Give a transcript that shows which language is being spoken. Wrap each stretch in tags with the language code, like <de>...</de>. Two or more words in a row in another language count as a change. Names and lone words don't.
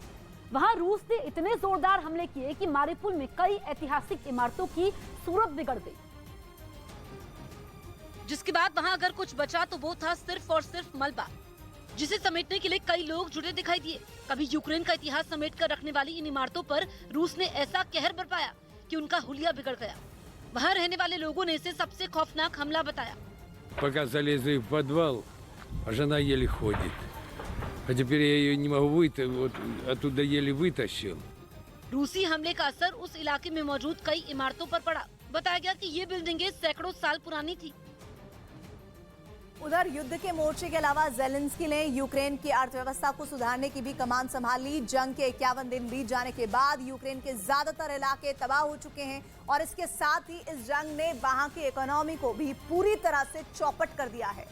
<hi>वहां रूस ने इतने जोरदार हमले किए कि मारिपुल में कई ऐतिहासिक इमारतों की सूरत बिगड़ गई, जिसके बाद वहां अगर कुछ बचा तो वो था सिर्फ और सिर्फ मलबा, जिसे समेटने के लिए कई लोग जुटे दिखाई दिए। कभी यूक्रेन का इतिहास समेट कर रखने वाली इन इमारतों पर रूस ने ऐसा कहर बरपाया कि उनका हुलिया बिगड़ गया। वहां रहने वाले लोगों ने इसे सबसे खौफनाक हमला बताया।</hi> <ru>Пока залезли в подвал, а жена еле ходит. А теперь я ее не могу оттуда еле вытащил.</ru> <hi>रूसी हमले का असर उस इलाके में मौजूद कई इमारतों पर पड़ा। बताया गया कि ये बिल्डिंगें सैकड़ों साल पुरानी थी। उधर युद्ध के मोर्चे के अलावा ज़ेलेंस्की ने यूक्रेन की अर्थव्यवस्था को सुधारने की भी कमान संभाली। जंग के 51 दिन बीत जाने के बाद यूक्रेन के ज्यादातर इलाके तबाह हो चुके हैं और इसके साथ ही इस जंग ने वहां की इकोनॉमी को भी पूरी तरह से चौपट कर दिया है।</hi>